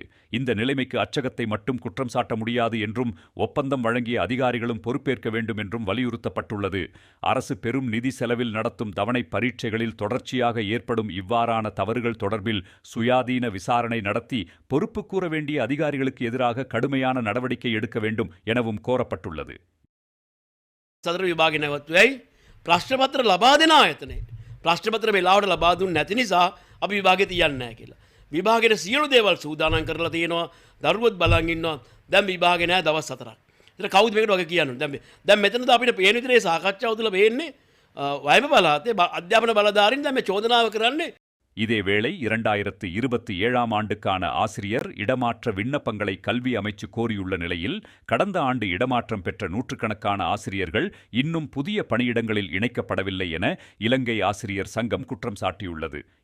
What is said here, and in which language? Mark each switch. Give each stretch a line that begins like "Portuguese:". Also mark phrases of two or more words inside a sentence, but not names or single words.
Tamil: இந்த நிலைமைக்கு அச்சகத்தை மட்டும் குற்றம் சாட்ட முடியாது என்றும் ஒப்பந்தம் வழங்கிய அதிகாரிகளும் பொறுப்பேற்க வேண்டும் என்றும் வலியுறுத்தப்பட்டுள்ளது. அரசு பெரும் நிதி செலவில் நடத்தும் தவணை பரீட்சைகளில் தொடர்ச்சியாக ஏற்படும் இவ்வாறான தவறுகள் தொடர்பில் சுயாதீன விசாரணை நடத்தி பொறுப்பு கூற வேண்டிய அதிகாரிகளுக்கு எதிராக கடுமையான நடவடிக்கை எடுக்க வேண்டும் எனவும் கோரப்பட்டுள்ளது.
Sinhala: සතර විභාග නැවතුවයි ප්‍රශ්නපත්‍ර ලබා දෙන ආයතනයේ ප්‍රශ්නපත්‍ර වෙලාවට ලබා දුන්නේ නැති නිසා අපි විභාගෙ තියන්නේ නැහැ කියලා. විභාගෙට සියලු දේවල් සූදානම් කරලා තියෙනවා. දරුවොත් බලන් ඉන්නවා. දැන් විභාගෙ නැහැ දවස් 4ක්. ඒතර කවුද මේකට වගේ කියන්නේ? දැන් මෙතනද අපිට පේන විදිහේ සාකච්ඡාව තුළ වෙන්නේ වයඹ පළාතේ අධ්‍යාපන බලධාරීන් දැන් මේ චෝදනාව කරන්නේ.
Tamil: இதேவேளை 2027ஆம் ஆண்டுக்கான ஆசிரியர் இடமாற்ற விண்ணப்பங்களை கல்வி அமைச்சு கோரியுள்ள நிலையில் கடந்த ஆண்டு இடமாற்றம் பெற்ற நூற்றுக்கணக்கான ஆசிரியர்கள் இன்னும் புதிய பணியிடங்களில் இணைக்கப்படவில்லை என இலங்கை ஆசிரியர் சங்கம் குற்றம் சாட்டியுள்ளது.